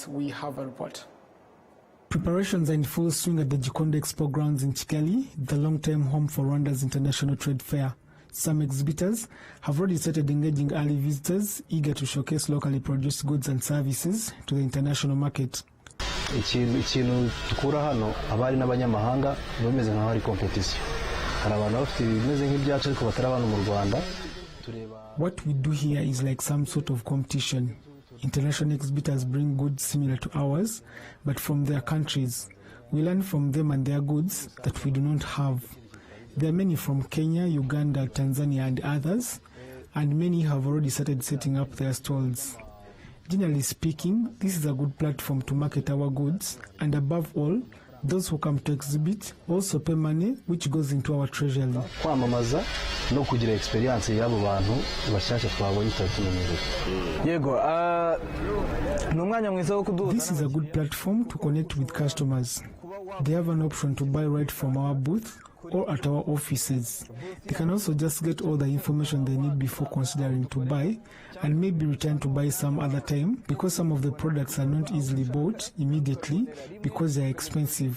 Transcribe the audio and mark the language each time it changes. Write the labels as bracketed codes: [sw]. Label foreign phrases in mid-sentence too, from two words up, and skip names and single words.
[en] We have a report. Preparations are in full swing at the Gikondo Expo grounds in Kigali, the long-term home for Rwanda's International Trade Fair. Some exhibitors have already started engaging early visitors eager to showcase locally produced goods and services to the international market. [rw] Ikintu tukura hano abari n'abanyamahanga bameze nka hari competition. Hari abantu bafite bimeze nk'ibyacu ariko batari abantu mu Rwanda. [en] What we do here is like some sort of competition. International exhibitors bring goods similar to ours, but from their countries. We learn from them and their goods that we do not have. There are many from Kenya, Uganda, Tanzania and others, and many have already started setting up their stalls. Generally speaking, this is a good platform to market our goods, and above all, those who come to exhibit also pay money which goes into our treasury. [rw] Kwamamaza no kugira experience y'abo bantu bashaka twabonye tatumenyereye. Yego, n'umwanya mwiza wo kuduha. [en] This is a good platform to connect with customers. They have an option to buy right from our booth or at our offices. They can also just get all the information they need before considering to buy, and maybe return to buy some other time, because some of the products are not easily bought immediately because they are expensive.